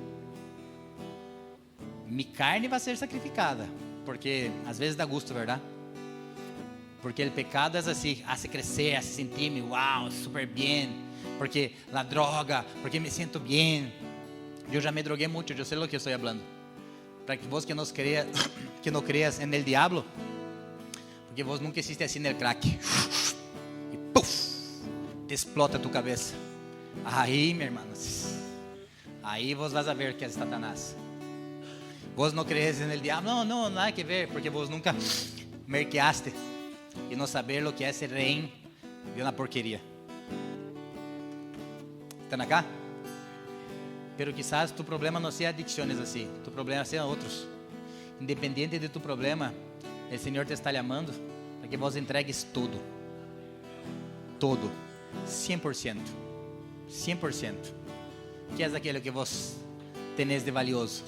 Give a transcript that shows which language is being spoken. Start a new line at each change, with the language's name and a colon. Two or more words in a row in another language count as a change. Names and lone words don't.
Portuguese: Mi carne vai ser sacrificada, porque às vezes dá gosto, verdade? Porque o pecado é assim, hace crescer, hace sentir-me, wow, super bem. Porque a droga, porque me sinto bem. Eu já me droguei muito, eu sei o que estou falando.
Spanish: Para que vos que não creas en el diablo, porque vos nunca hiciste
Portuguese: assim no crack.
Spanish: E puf, te explota tu cabeça.
Portuguese: Aí, meu irmão, aí
Spanish: vos vas a ver que é Satanás. Vos não crees en el diablo, não, nada que ver, porque vos nunca merqueaste
Portuguese: e não saber
Spanish: lo que
Portuguese: é ser rei de uma porqueria.
Spanish: ¿Están acá? Pero quizás tu problema
Portuguese: não seja adicções assim,
Spanish: tu problema
Portuguese: seja outros.
Spanish: Independiente de tu problema,
Portuguese: o Senhor te está chamando
Spanish: para que vos entregues tudo. Todo, 100%. 100%.
Portuguese: Que é aquilo que
Spanish: vos tenés de valioso?